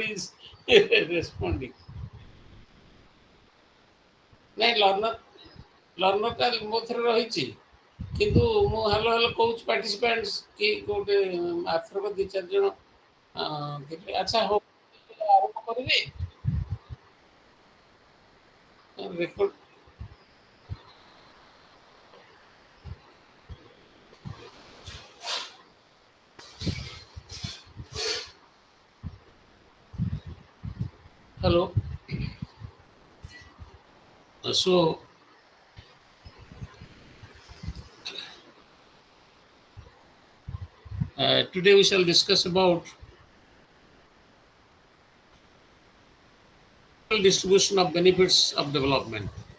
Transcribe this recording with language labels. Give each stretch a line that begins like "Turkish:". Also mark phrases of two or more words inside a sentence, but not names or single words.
English: nobody is responding.
Odia: ନାଇଁ ଲର୍ଣ୍ଣରଟା ମୋ ଥରେ ରହିଛି, କିନ୍ତୁ ମୁଁ
English: hello hello
Odia: କହୁଛି ପାର୍ଟିସିପାଣ୍ଟସ୍ କି ଗୋଟେ ଆରଥରକ 2-4 ଜଣ ଥିଲେ। ଆଚ୍ଛା ହଉ, ଆରମ୍ଭ କରିବି ରେକର୍ଡ।
English: Hello. So today we shall discuss about distribution of benefits of development.